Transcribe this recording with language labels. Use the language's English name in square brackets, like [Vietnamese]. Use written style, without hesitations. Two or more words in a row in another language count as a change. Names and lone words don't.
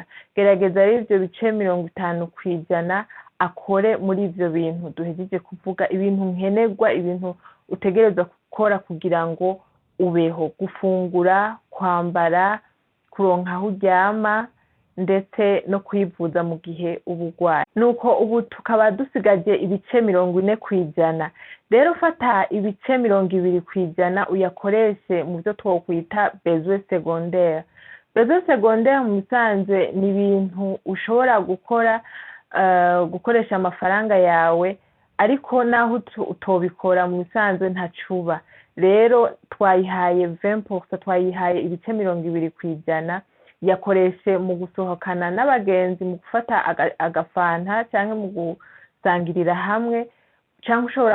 [Rundi] Gerageza rero ivyo bice 50% akore muri ivyo bintu duhejeje kuvuga, ibintu nkenerwa, ibintu utegerezwa gukora kugira ngo ubeho: gufungura, kwambara, kuronka aho uryama, ndetse no kwivuza mu gihe ubugwaye. Nuko ubu tukaba dusigaje ibice 40%. Rero fata ibice 20% uyakoreshe mu byo twokwita [French] besoins secondaires. Besoins secondaires [Rundi] mu bisanzwe ni ibintu ushobora gukora, gukoresha amafaranga yawe, ariko naho utobikora mu bisanzwe ntacuba. Rero twayihaye 20%, twayihaye ibice 20%. Yakoreshe mu gusohokana n'abagenzi, mu gufata agafanta canke mu gusangirira hamwe, canke ushobora